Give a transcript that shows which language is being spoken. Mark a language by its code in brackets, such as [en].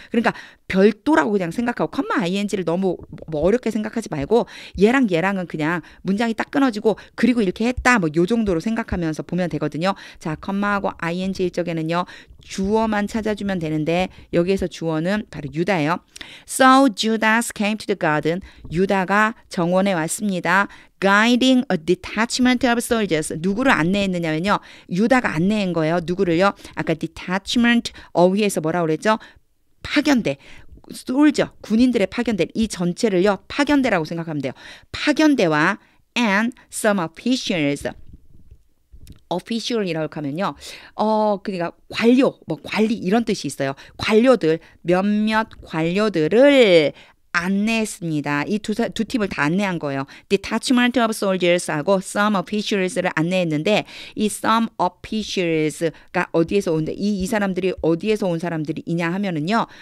[ko] 그러니까 별도라고 그냥 생각하고 컴마 ing를 너무 어렵게 생각하지 말고 얘랑은 그냥 문장이 딱 끊어지고 그리고 이렇게 했다 뭐 요 정도로 생각하면서 보면 되거든요. 자, 컴마하고 ing일 적에는요. 주어만 찾아주면 되는데 여기에서 주어는 바로 유다예요. [en] So Judas came to the garden. [ko] 유다가 정원에 왔습니다. [en] Guiding a detachment of soldiers. [ko] 누구를 안내했느냐면요. 유다가 안내한 거예요. 누구를요? 아까 detachment 어휘에서 뭐라고 그랬죠? 파견대. 솔저, 군인들의 파견대. 이 전체를요. 파견대라고 생각하면 돼요. 파견대와 [en] and some officials. [ko] official이라고 하면요. 그러니까 관료, 뭐 관리 이런 뜻이 있어요. 관료들, 몇몇 관료들을 안내했습니다. 이 두 팀을 다 안내한 거예요. [en] Detachment of Soldiers [ko] 하고 [en] Some Officials [ko] 를 안내했는데 이 Some Officials가 어디에서 온데 이 사람들이 어디에서 온 사람들이냐 하면은요.